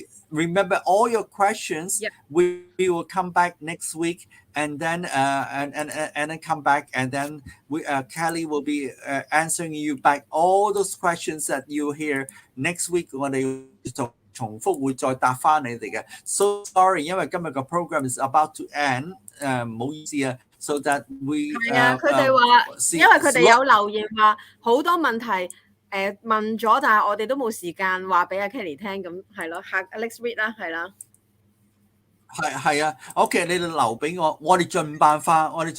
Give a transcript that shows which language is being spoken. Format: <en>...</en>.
<en>Remember all your questions. Yep. We will come back next week, and then and then come back, and then Kelly will be answering you back all those questions that you hear next week.</en> <yue>我哋重複會再答翻你哋嘅。</yue> <en>So sorry，</en> <yue>因為今日個</yue> <en>program is about to end，</en> <yue>唔好意思啊。</yue> <en>So that we</en> <yue>係啊，佢哋話，因為佢哋有留言話好多問題問咗，但係我哋都冇時間話俾阿 Kelly 聽，咁係咯，下 Alex read 啦，係啦。係啊 ，OK， 你哋留俾我，我哋盡辦法。</yue>